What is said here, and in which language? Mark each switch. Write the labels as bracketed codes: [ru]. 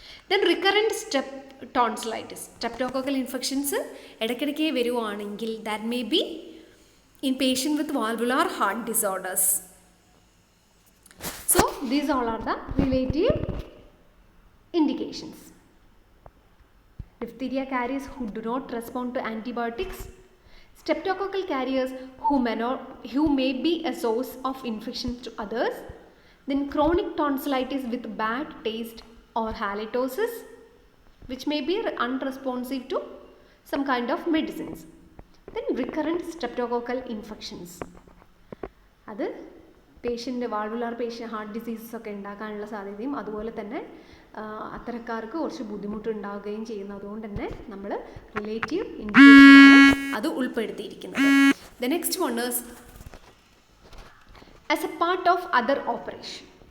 [en] then recurrent tonsillitis, streptococcal infections [ml] ഇടയ്ക്കിടയ്ക്ക് വരുവാണെങ്കിൽ [en] That may be in patient with valvular heart disorders. So these all are the relative indications. Diphtheria carriers who do not respond to antibiotics. Streptococcal carriers who may be a source of infection to others. Then chronic tonsillitis with bad taste or halitosis. which may be unresponsive to some kind of medicines. Then recurrent streptococcal infections. [ml] അത് patient വാൾവുലാർ heart diseases ഒക്കെ ഉണ്ടാക്കാനുള്ള സാധ്യതയും അതുപോലെ തന്നെ അത്തരക്കാർക്ക് കുറച്ച് ബുദ്ധിമുട്ടുണ്ടാവുകയും ചെയ്യുന്നു. അതുകൊണ്ട് തന്നെ നമ്മൾ റിലേറ്റീവ് ഇൻഡിക്കേഷൻ അത് ഉൾപ്പെടുത്തിയിരിക്കുന്നത്. [en] The next one is as a part of other operation.